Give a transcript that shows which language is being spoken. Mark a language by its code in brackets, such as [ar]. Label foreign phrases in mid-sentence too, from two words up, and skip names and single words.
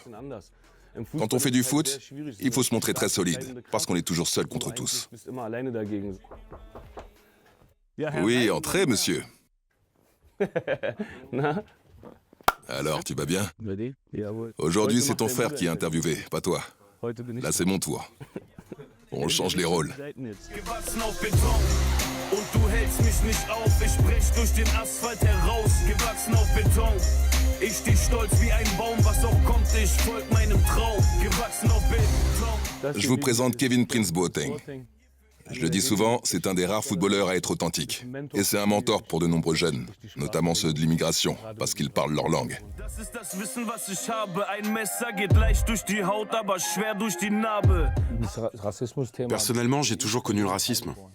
[fr] Quand on fait du foot, il faut se montrer très solide, parce qu'on est toujours seul contre tous. Oui, entrez, monsieur. Alors, tu vas bien? Aujourd'hui, c'est ton frère qui est interviewé, pas toi. Là, c'est mon tour. On change les rôles. [de] Und du hältst mich nicht auf, ich brech durch den Asphalt heraus, gewachsen auf Beton. Ich steh stolz wie ein Baum, was auch kommt, ich folg meinem Traum, gewachsen auf Beton. [fr] Je vous présente Kevin Prince Boateng. Je le dis souvent, c'est un des rares footballeurs à être authentique. Et c'est un mentor pour de nombreux jeunes, notamment ceux de l'immigration, parce qu'ils parlent leur langue. Personnellement, j'ai toujours connu le racisme.